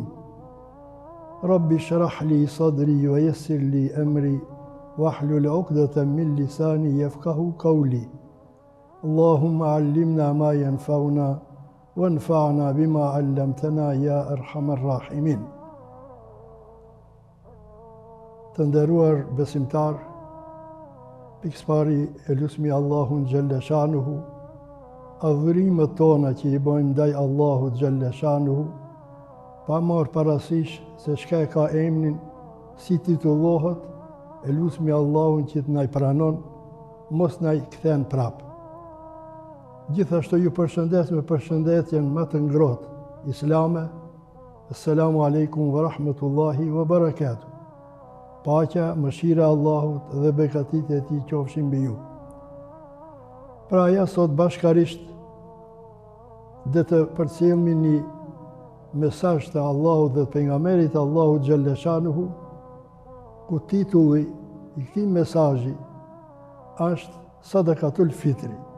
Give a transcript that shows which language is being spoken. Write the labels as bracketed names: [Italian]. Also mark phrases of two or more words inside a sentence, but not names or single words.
[Arabic] رب اشرح لي صدري ويسر لي أمري واحلل عقدة من لساني يفقه قولي اللهم علمنا ما ينفعنا وانفعنا بما علمتنا يا أرحم الراحمين. [Albanian] Të nderuar besimtar, pikëpari e lusmi Allahun [Arabic] جل شأنه, [Albanian] adhurimet tona që i bëjmë ndaj Allahut [Arabic] جل شأنه, [Albanian] pa marrë parasysh se çka e ka emrin, si titullohet, e lusmi Allahun që të na i pranon, mos na i kthen prap. Gjithashtu ju përshëndes me përshëndetjen më të ngrohtë islame. [Arabic] السلام عليكم ورحمة الله وبركاته. [Albanian] Paqja, mëshira e Allahut dhe begatit e tij qofshin mbi ju. Pra ja sot bashkarisht dhe të përcjellni një mesazh të Allahut dhe të pejgamberit Allahut [Arabic] جل شأنه, [Albanian] ku titulli i këtij mesazhi është [Arabic] صدقة الفطر.